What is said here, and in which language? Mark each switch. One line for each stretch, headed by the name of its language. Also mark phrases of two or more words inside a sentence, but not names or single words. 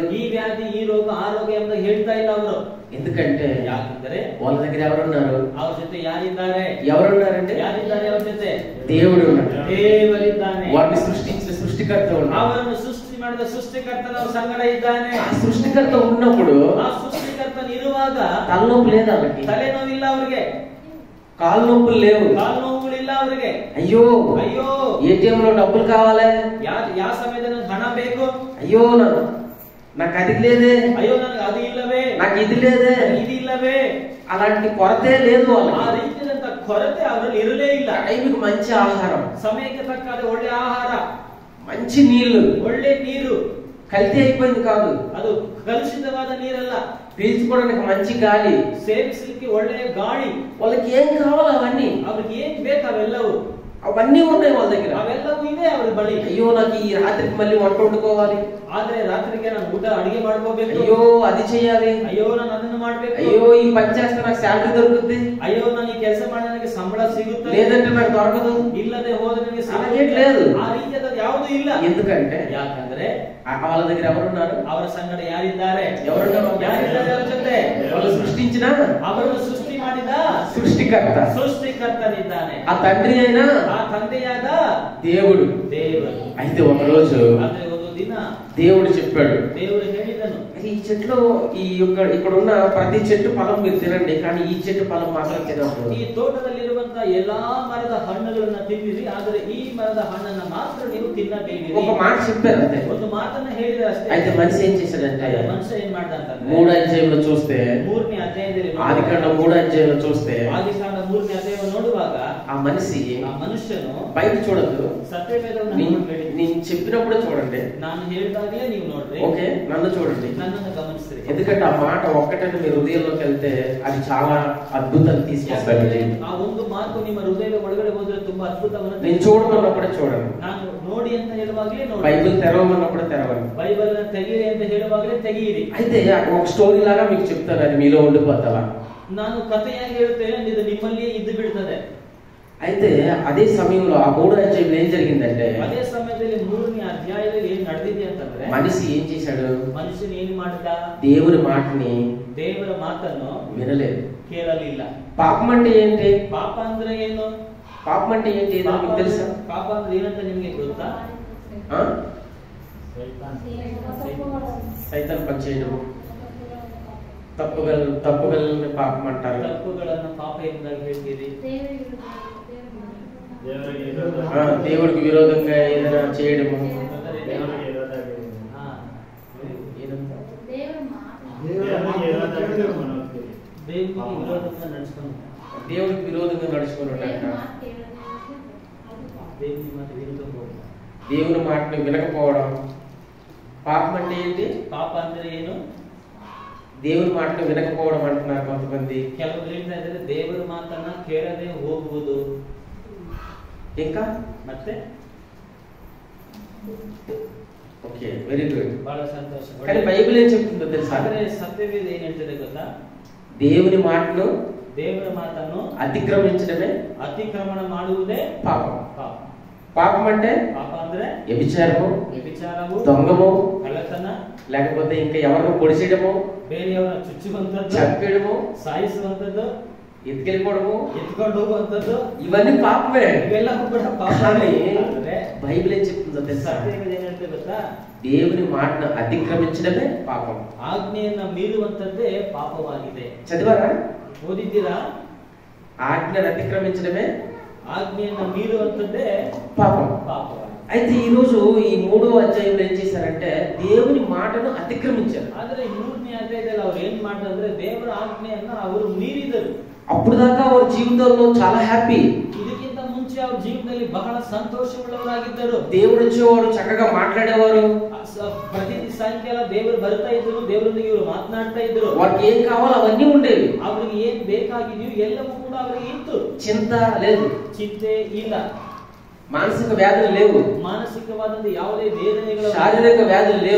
Kannada: ಈ ವ್ಯಾಧಿ ಈ ರೋಗ ಆ ರೋಗ ಎಂಬ ಹೇಳ್ತಾ ಇಲ್ಲ ಅವರು.
Telugu: ఎందుకంటే
Kannada: ಯಾಕಂದ್ರೆ
Telugu: వాళ్ళ దగ్గర ఎవరున్నారు?
Kannada: ಅವ್ರ ಜೊತೆ ಯಾರಿದ್ದಾರೆ?
Telugu: ఎవరున్నారంటే
Kannada: ಯಾರಿದ್ದಾರೆ ಅವ್ರ ಜೊತೆ?
Telugu: దేవుడు ఉన్నాడు,
Kannada: ದೇವರಿದ್ದಾನೆ.
Telugu: వారిని సృష్టించిన సృష్టికర్త ఉన్నాడు,
Kannada: ಅವರನ್ನು ಸೃಷ್ಟಿ ಮಾಡಿದ ಸೃಷ್ಟಿಕರ್ತನ ಸಂಗಡ ಇದ್ದಾನೆ.
Telugu: ఆ సృష్టికర్త ఉన్నప్పుడు
Kannada: ಆ ಸೃಷ್ಟಿಕರ್ತನ ಇರುವಾಗ
Telugu: తలనొప్పి లేదు వాళ్ళకి,
Kannada: ತಲೆನೋವಿಲ್ಲ ಅವ್ರಿಗೆ,
Telugu: కాళ్ళు నొప్పులు లేవు,
Kannada: ಕಾಲು ನೋವುಗಳಿಲ್ಲ ಅವ್ರಿಗೆ.
Telugu: అయ్యో
Kannada: ಅಯ್ಯೋ
Telugu: ఏటీఎం లో డబ్బులు కావాలి,
Kannada: ಯಾವ ಸಮಯದಲ್ಲಿ ಹಣ ಬೇಕು,
Telugu: అయ్యో నాకు అది లేదే,
Kannada: ಅಯ್ಯೋ ನನಗೆ ಅದು ಇಲ್ಲವೇ,
Telugu: నాకు ఇది లేదే,
Kannada: ಇದು ಇಲ್ಲವೇ,
Telugu: అలాంటి కొరతే లేదు
Kannada: ಆ
Telugu: వాళ్ళకి.
Kannada: ರೀತಿಯಾದಂತ ಕೊರತೆ ಅವರಲ್ಲಿ ಇರಲೇ ಇಲ್ಲ.
Telugu: టైంకి మంచి ఆహారం,
Kannada: ಸಮಯಕ್ಕೆ ತಕ್ಕಾದ ಒಳ್ಳೆ ಆಹಾರ,
Telugu: మంచి నీళ్లు,
Kannada: ಒಳ್ಳೆ ನೀರು,
Telugu: కల్తీ అయిపోయింది కాదు,
Kannada: ಅದು ಕಲುಷಿತವಾದ ನೀರಲ್ಲ,
Telugu: పీల్చుకోవడానికి మంచి గాలి,
Kannada: ಸೇವಿಸಲಿಕ್ಕೆ ಒಳ್ಳೆಯ ಗಾಳಿ,
Telugu: వాళ్ళకి ఏం కావాలో అవన్నీ
Kannada: ಅವ್ರಿಗೆ ಏನ್ ಬೇಕು ಅವೆಲ್ಲವೂ
Telugu: అవన్నీ ఉన్నాయి వాళ్ళ దగ్గర.
Kannada: ಅವೆಲ್ಲವೂ ಇದೆ ಅವ್ರ ಬಳಿ.
Telugu: అయ్యో నాకు ఈ రాత్రికి మళ్ళీ వంట వండుకోవాలి,
Kannada: ಆದ್ರೆ ರಾತ್ರಿಗೆ ನಾನು ಊಟ ಅಡಿಗೆ ಮಾಡ್ಕೋಬೇಕು,
Telugu: అయ్యో అది చెయ్యాలి,
Kannada: ಅಯ್ಯೋ ನಾನು ಅದನ್ನು ಮಾಡ್ಬೇಕು,
Telugu: అయ్యో ఈ పని చేస్తే నాకు శాలరీ దొరుకుతుంది,
Kannada: ಅಯ್ಯೋ ನಾನು ಈ ಕೆಲಸ ಮಾಡಿ ನನಗೆ ಸಂಬಳ ಸಿಗುತ್ತೆ,
Telugu: లేదంటే నాకు దొరకదు,
Kannada: ಇಲ್ಲದೆ ಹೋದ್ರೆ ನನಗೆ
Telugu: అలాగే లేదు.
Kannada: ಆ ರೀತಿಯಾದ ಯಾವುದು ಇಲ್ಲ.
Telugu: ఎందుకంటే
Kannada: ಯಾಕಂದ್ರೆ
Telugu: వాళ్ళ దగ్గర ఎవరున్నారు?
Kannada: ಅವರ ಸಂಗಡ ಯಾರಿದ್ದಾರೆ?
Telugu: ఎవరున్నారు?
Kannada: ಯಾರಿದ್ದಾರೆ ಅವ್ರ ಜೊತೆ?
Telugu: వాళ్ళు సృష్టించిన
Kannada: ಅವರನ್ನು ಸೃಷ್ಟಿ ಮಾಡಿದ
Telugu: సృష్టికర్త,
Kannada: ಸೃಷ್ಟಿಕರ್ತನಿದ್ದಾನೆ.
Telugu: ఆ తండ్రి అయినా
Kannada: ಆ ತಂದೆಯಾದ
Telugu: దేవుడు.
Kannada: ದೇವರು.
Telugu: అయితే ఒక రోజు
Kannada: ಆದ್ರೆ ಒಂದು ದಿನ
Telugu: దేవుడు చెప్పాడు,
Kannada: ದೇವರು ಹೇಳಿದನು,
Telugu: ఈ చెట్లు ఇక్కడ ఉన్న ప్రతి చెట్టు ఫలం మీరు తినండి, కానీ ఈ చెట్టు ఫలం మాత్రం తినకూడదు.
Kannada: ಈ ತೋಟದಲ್ಲಿರುವಂತಹ ಎಲ್ಲಾ ಮರದ ಹಣ್ಣುಗಳನ್ನ ತಿನ್ನಿರಿ, ಆದರೆ ಈ ಮರದ ಹಣ್ಣನ್ನ ಮಾತ್ರ ನೀವು ತಿನ್ನಬೇಡಿರಿ.
Telugu: ఒక మాట చెప్పారు అంతే.
Kannada: ಒಂದು ಮಾತನ್ನ ಹೇಳಿದ್ರೆ ಅಷ್ಟೇ.
Telugu: అయితే మనిషి ఏం చేశాడంటే
Kannada: ಮನುಷ್ಯ ಏನ್ ಮಾಡ್ದ ಅಂತಂದ್ರೆ
Telugu: 3వ అధ్యాయంలో చూస్తే,
Kannada: 3ನೇ ಅಧ್ಯಾಯದಲ್ಲಿ
Telugu: ఆదికాండ 3వ అధ్యాయంలో చూస్తే
Kannada: ಆದಿಕಾಂಡ 3ನೇ ಅಧ್ಯಾಯವನ್ನು ನೋಡುವಾಗ
Telugu: ఆ మనిషి
Kannada: ಆ ಮನುಷ್ಯನು
Telugu: బయట చూడద్దు,
Kannada: ಸತ್ಯವೇದವನ್ನು
Telugu: నేను చెప్పినప్పుడే చూడండి,
Kannada: ನಾನು ಹೇಳಿದಾಗಲೇ ನೀವು ನೋಡ್ರಿ,
Telugu: ఓకే నన్ను చూడండి.
Kannada: ನನ್ನನ್ನು ಗಮನಿಸ್ರಿ.
Telugu: ఎందుకంటే ఆ మాట ఒక్కటంటే మీ హృదయంలోకి వెళ్తే అది చాలా అద్భుతాన్ని తీసుకొస్తుంది.
Kannada: ಆ ಒಂದು ಮಾತು ನಿಮ್ಮ ಹೃದಯದ ಒಳಗಡೆ ಹೋದ್ರೆ ತುಂಬಾ ಅದ್ಭುತವನ್ನು.
Telugu: నేను చూడమన్నప్పుడే చూడండి,
Kannada: ನಾನು ನೋಡಿ ಅಂತ ಹೇಳುವಾಗಲೇ ನೋಡಿ,
Telugu: బైబిల్ తెరవమన్నప్పుడే తెరవండి,
Kannada: ಬೈಬಲ್ ತೆಗೀರಿ ಅಂತ ಹೇಳುವಾಗಲೇ ತೆಗೀರಿ.
Telugu: అయితే ఒక స్టోరీ లాగా మీకు చెప్తాను, అది మీలో ఉండిపోతావా?
Kannada: ನಾನು ಕಥೆಯಾಗಿ ಹೇಳುತ್ತೇನೆ, ಇದು ನಿಮ್ಮಲ್ಲಿಯೇ ಇದ್ದು ಬಿಡ್ತದೆ.
Telugu: అయితే అదే సమయంలో ఆ 3వ అధ్యాయంలో ఏం జరిగిందంటే,
Kannada: ಅದೇ ಸಮಯದಲ್ಲಿ 3ನೇ ಅಧ್ಯಾಯದಲ್ಲಿ ಏನ್ ನಡೆದಿದೆ ಅಂತಂದ್ರೆ,
Telugu: మనిషి ఏం చేశాడు?
Kannada: ಮನುಷ್ಯನ ಏನ್ ಮಾಡಿದ?
Telugu: దేవుని మాటని
Kannada: ದೇವರ ಮಾತನ್ನು
Telugu: వినలేదు.
Kannada: ಕೇಳಲಿಲ್ಲ.
Telugu: పాపం అంటే ఏంటి?
Kannada: ಪಾಪ ಅಂದ್ರೆ ಏನು?
Telugu: పాపం అంటే ఏంటి ఏదో మీకు తెలుసా?
Kannada: ಪಾಪ ಅಂದ್ರೆ ಏನಂತ ನಿಮ್ಗೆ ಗೊತ್ತಾ?
Telugu: సైతాన్ పని చేయడం, తప్పుగలని పాపం అంటారు.
Kannada: ತಪ್ಪುಗಳನ್ನು ಪಾಪ ಎಂಬುದಾಗಿ ಹೇಳ್ತೀರಿ.
Telugu: దేవుడికి విరోధంగా ఏదైనా చేయడము, విరోధంగా నడుచుకుని దేవునికి విరోధంగా నడుచుకుని ఉంటాడట. దేవుని మాట వినకపోవడం, దేవుని మాటను వినకపోవడం. పాపం అంటే ఏంటి?
Kannada: ಪಾಪ ಅಂದ್ರೆ ಏನು?
Telugu: దేవుని మాటను వినకపోవడం అంటున్నారు కొంతమంది.
Kannada: ಕೆಲವರು ಹೇಳ್ತಾ ಇದ್ದಾರೆ ದೇವರ ಮಾತನ್ನ ಕೇಳದೆ ಹೋಗುವುದು.
Telugu: ఇంకా
Kannada: ಮತ್ತೆ
English: okay, very good.
Kannada: ಬಹಳ ಸಂತೋಷ.
Telugu: కానీ బైబిల్ ఏం చెప్తుందో తెలుసా?
Kannada: ಆದರೆ ಸತ್ಯವೇದ ಏನ್ ಹೇಳ್ತದೆ ಗೊತ್ತಾ?
Telugu: దేవుని మాటను
Kannada: ದೇವರ ಮಾತನ್ನು
Telugu: అతిక్రమించడమే
Kannada: ಅತಿಕ್ರಮಣ ಮಾಡುವುದೇ
Telugu: పాపం.
Kannada: ಪಾಪ.
Telugu: పాపం అంటే
Kannada: ಪಾಪ ಅಂದ್ರೆ
Telugu: వ్యభిచారము,
Kannada: ವ್ಯಭಿಚಾರವು,
Telugu: దొంగము,
Kannada: ಕಳ್ಳತನ,
Telugu: లేకపోతే ఇంకా ఎవరినో పొడిచేయడము,
Kannada: ಬೇರೆಯವರ ಚುಚ್ಚುವಂತದ್ದು,
Telugu: చంపేయడము,
Kannada: ಸಾಯಿಸುವಂತದ್ದು,
Telugu: ఎత్తుకెళ్ళిపోవడము,
Kannada: ಎತ್ಕೊಂಡು ಹೋಗುವಂತದ್ದು,
Telugu: ఇవన్నీ పాపమే.
Kannada: ಇವೆಲ್ಲವೂ ಕೂಡ ಪಾಪ.
Telugu: కానీ
Kannada: ಆದ್ರೆ
Telugu: బైబిల్ ఏం చెప్తుందో తెలుసా?
Kannada: ಸತ್ಯವೇದ ಏನ್ ಹೇಳ್ತದೆ ಗೊತ್ತಾ?
Telugu: దేవుని మాటను అతిక్రమించడమే పాపం.
Kannada: ಆಜ್ಞೆಯನ್ನ ಮೀರುವಂತದ್ದೇ ಪಾಪವಾಗಿದೆ.
Telugu: చదివారా?
Kannada: ಓದಿದ್ದೀರಾ?
Telugu: ఆజ్ఞను అతిక్రమించడమే
Kannada: ఆజ్ఞೆಯನ್ನ ಮೀರುವಂತದ್ದೇ
Telugu: పాపం.
Kannada: ಪಾಪವಾಗಿದೆ.
Telugu: అయితే ఈ రోజు ఈ 3వ అధ్యాయంలో ఏం చేశారంటే దేవుని మాటను అతిక్రమించారు.
Kannada: ಆದ್ರೆ 3ನೇ ಅಧ್ಯಾಯದಲ್ಲಿ ಅವ್ರು ಏನ್ ಮಾಡಿದ್ರೆ ದೇವರ ಆಜ್ಞೆಯನ್ನ ಅವರು ಮೀರಿದರು.
Telugu: అప్పుడు దాకా వారి జీవితంలో చాలా హ్యాపీ.
Kannada: ಇದಕ್ಕಿಂತ ಮುಂಚೆ ಅವ್ರ ಜೀವನದಲ್ಲಿ ಬಹಳ ಸಂತೋಷವುಳ್ಳವರಾಗಿದ್ದರು.
Telugu: దేవుడు వచ్చేవాడు, చక్కగా మాట్లాడేవారు.
Kannada: ಪ್ರತಿ ಸಾಯಂಕಾಲ ದೇವರು ಬರ್ತಾ ಇದ್ರು, ದೇವರೊಂದಿಗೆ ಇವರು ಮಾತನಾಡ್ತಾ ಇದ್ರು.
Telugu: వారికి ఏం కావాలో అవన్నీ ఉండేవి.
Kannada: ಅವ್ರಿಗೆ ಏನ್ ಬೇಕಾಗಿದೆಯೋ ಎಲ್ಲವೂ ಕೂಡ ಅವರಿಗೆ ಇತ್ತು.
Telugu: చింత లేదు,
Kannada: ಚಿಂತೆ ಇಲ್ಲ,
Telugu: మానసిక వ్యాధులు లేవు,
Kannada: ಮಾನಸಿಕವಾದಂತ ಯಾವುದೇ ವೇದನೆಗಳು,
Telugu: శారీరక వ్యాధులు లేవు,